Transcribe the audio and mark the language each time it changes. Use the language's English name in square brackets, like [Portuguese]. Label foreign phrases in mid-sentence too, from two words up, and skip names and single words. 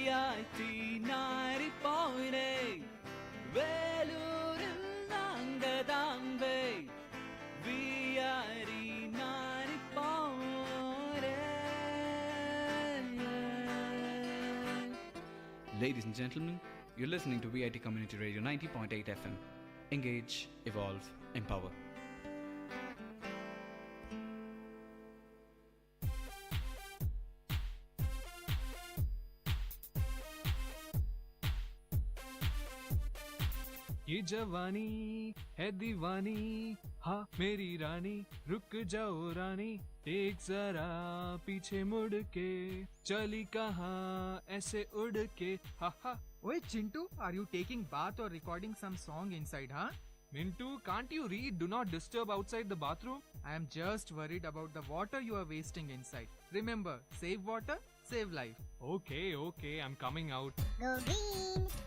[Tamil] VIT 90.8 வேலூரில் நாங்கதாம்பே VIT 90.8. [English] Ladies and gentlemen, you're listening to VIT Community Radio 90.8 FM. Engage, evolve, empower. [Hindi] ये जवानी है दीवानी, हाँ मेरी रानी, रुक जाओ रानी, एक जरा पीछे मुड़ के, चली कहाँ ऐसे उड़ के, हा हा. [English] Oi Chintu, are you taking bath or recording some song inside, huh? Mintu, can't you read do not disturb outside the bathroom? I am just worried about the water you are wasting inside. Remember, save water, save life. Okay, I'm coming out. Go green.